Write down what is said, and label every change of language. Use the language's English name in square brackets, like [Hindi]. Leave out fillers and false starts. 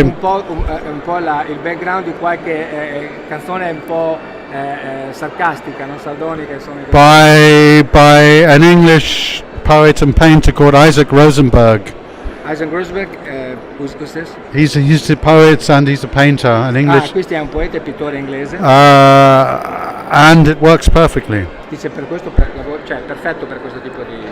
[Italian] un po' il background di qualche canzone un po' sarcastica, non sardonica, insomma. [English] by an English poet and painter called Isaac Rosenberg. Isaac Rosenberg, who's this? He's a poet and he's a painter, an English, [Italian] Questo è un poeta e pittore inglese. [English] and it works perfectly. [Italian] Dice per questo, cioè perfetto per questo tipo